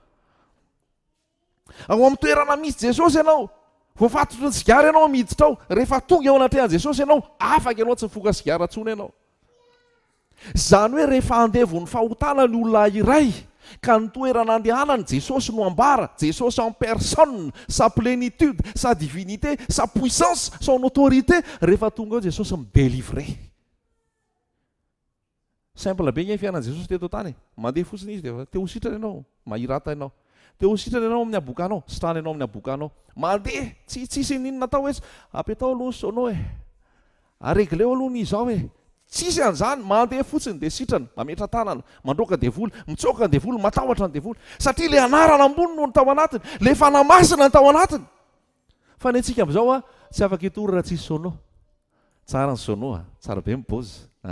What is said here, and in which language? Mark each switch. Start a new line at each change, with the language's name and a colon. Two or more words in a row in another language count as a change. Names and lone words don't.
Malagasy: amin'ny toerana misy Jesosy ianao voafatotry ny sigara ianao miditra ao rehefa tonga ao anatrehan'i Jesosy ianao afaka ianao tsy mifoka sigara tsony ianao zany hoe rehefa andevon'ny fahotana ny olona iray ka ny toerana andehanany Jesosy no ambara Jesosy
French: en personne sa plénitude sa divinité sa puissance son autorité
Malagasy: rehefa tonga ao Jesosy midélivrer simple be ny fiainan'i Jesosy teto tany mandeha fotsiny izy de te ho sitrana ianao mahirata ianao te ho sitrana ianao amin'ny abokanao sitrana ianao amin'ny abokanao mandeha tsisy ninona atao hoe apetao aloha sonao aregleo aloha ny izao tsisy an'izany mandeha fotsiny dia sitrana mametra tanana mandroaka devoly mitsoka ny devoly matahotra ny devoly satria le anarana ambony no ny tao anatiny le fanamasina ny tao anatiny fa ny antsika amin'izao a tsy afaka hitory raha tsisy sono tsara ny sono a tsara be mibozy